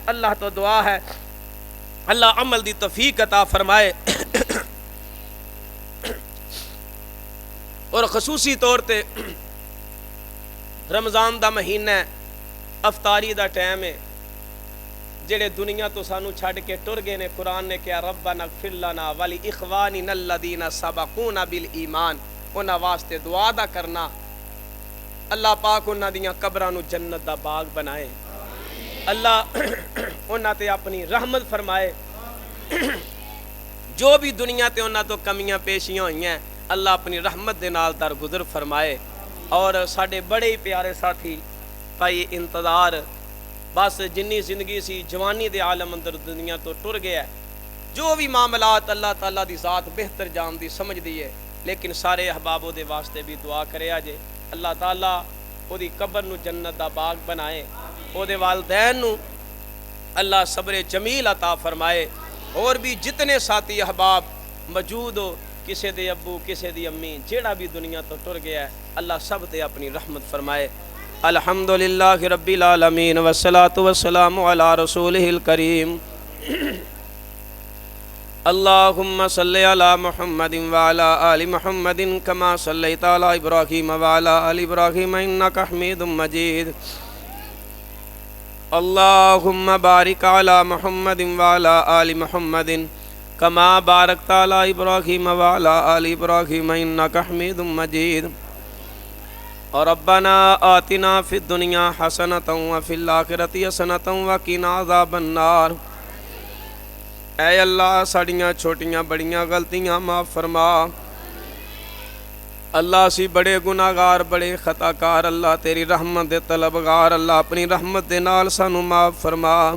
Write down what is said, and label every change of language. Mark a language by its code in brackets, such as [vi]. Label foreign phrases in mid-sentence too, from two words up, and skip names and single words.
[pa] ਅੱਲਾਹ ਤੋ ਦੁਆ ਹੈ ਅੱਲਾਹ ਅਮਲ ਦੀ ਤੌਫ਼ੀਕ ਅਤਾ ਫ਼ਰਮਾਏ ਔਰ ਖ਼ਸੂਸੀ ਤੌਰ ਪੇ ਰਮਜ਼ਾਨ ਦਾ ਮਹੀਨਾ ਅਫ਼ਤਾਰੀ ਦਾ ਟਾਈਮ ਹੈ, ਜੇੜ੍ਹੇ ਦੁਨੀਆ ਤੋ ਸਾਨੂੰ ਛੱਡ ਕੇ ਟੁਰ ਗਏ ਨੇ। ਕੁਰਾਨ ਨੇ ਕਹਾ [ar] ربنا اغفر لنا ولإخواننا الذين سبقونا بالإيمان, [pa] ਉਨ੍ਹਾਂ ਵਾਸਤੇ ਦੁਆ ਦਾ ਕਰਨਾ ਅੱਲਾਹ ਪਾਕ ਉਨ੍ਹਾਂ ਦੀਆਂ ਕਬਰਾਂ ਨੂੰ ਜੰਨਤ ਦਾ ਬਾਗ਼ ਬਣਾਏ, ਅੱਲਾਹ ਉਨ੍ਹਾਂ ਤੇ ਅਪਣੀ ਰਹਿਮਤ ਫ਼ਰਮਾਏ। ਜੋ ਭੀ ਦੁਨੀਆ ਤੇ ਉਨ੍ਹਾਂ ਤੋ ਕਮੀਆਂ ਪੇਸ਼ੀਆਂ ਹੋਈਆਂ ਅੱਲਾਹ ਅਪਣੀ ਰਹਿਮਤ ਦੇ ਨਾਲ ਦਰਗੁਜ਼ਰ ਫ਼ਰਮਾਏ। ਔਰ ਸਾਡੇ ਬੜੇ ਹੀ ਪਿਆਰੇ ਸਾਥੀ ਭਾਈ ਇੰਤਜ਼ਾਰ ਬਸ ਜਿੰਨੀ ਜ਼ਿੰਦਗੀ ਸੀ ਜਵਾਨੀ ਦੇ ਆਲਮ ਅੰਦਰ ਦੁਨੀਆ ਤੋ ਟੁਰ ਗਿਆ। ਜੋ ਭੀ ਮਾਮਲਾਤ ਅੱਲਾਹ ਤਾਲਾ ਦੀ ਜ਼ਾਤ ਬਿਹਤਰ ਜਾਣਦੀ ਸਮਝਦੀ ਹੈ, ਲੇਕਿਨ ਸਾਰੇ ਅਹਿਬਾਬਾਂ ਦੇ ਵਾਸਤੇ ਭੀ ਦੁਆ ਕਰੇ ਜੇ ਅੱਲਾਹ ਤਾਲਾ ਓਦੀ ਕਬਰ ਨੂੰ ਜੰਨਤ ਦਾ ਬਾਗ਼ ਬਣਾਏ, ਓਦੇ ਵਾਲਦੈਨ ਨੂੰ ਅੱਲਾਹ ਸਬਰ ਜਮੀਲ ਅਤਾ ਫ਼ਰਮਾਏ। ਔਰ ਭੀ ਜਿਤਨੇ ਸਾਥੀ ਅਹਿਬਾਬ ਮੌਜੂਦ ਹੋ, ਕਿਸੀ ਦੇ ਅੱਬੂ ਕਿਸੀ ਦੀ ਅੰਮੀ ਜੇੜ੍ਹਾ ਭੀ ਦੁਨੀਆ ਤੋ ਟੁਰ ਗਿਆ ਹੈ, ਅੱਲਾਹ ਸਭ ਤੇ ਅਪਣੀ ਰਹਿਮਤ ਫ਼ਰਮਾਏ। [ar] الحمد لله رب العالمين والصلاة والسلام على رسوله الكريم. اللهم صل على محمد وعلى آل محمد كما صليت على إبراهيم وعلى آل إبراهيم إنك حميد مجيد. اللهم بارك على محمد وعلى آل محمد كما باركت على إبراهيم وعلى آل إبراهيم إنك حميد مجيد. और ربنا آتنا في الدنيا حسنة وفي الآخرة حسنة وقنا عذاب النار. [pa] ਐ ਅੱਲਾਹ ਸਾਡੀਆਂ ਛੋਟੀਆਂ ਵੱਡੀਆਂ ਗ਼ਲਤੀਆਂ ਮਾਫ਼ ਫ਼ਰਮਾ। ਅੱਲਾਹ ਅਸੀ ਬੜੇ ਗੁਨਾਹਗਾਰ ਬੜੇ ਖ਼ਤਾਕਾਰ, ਅੱਲਾਹ ਤੇਰੀ ਰਹਿਮਤ ਦੇ ਤਲਬਗਾਰ, ਅੱਲਾਹ ਅਪਣੀ ਰਹਿਮਤ ਦੇ ਨਾਲ ਸਾਨੂੰ ਮਾਫ਼ ਫ਼ਰਮਾ।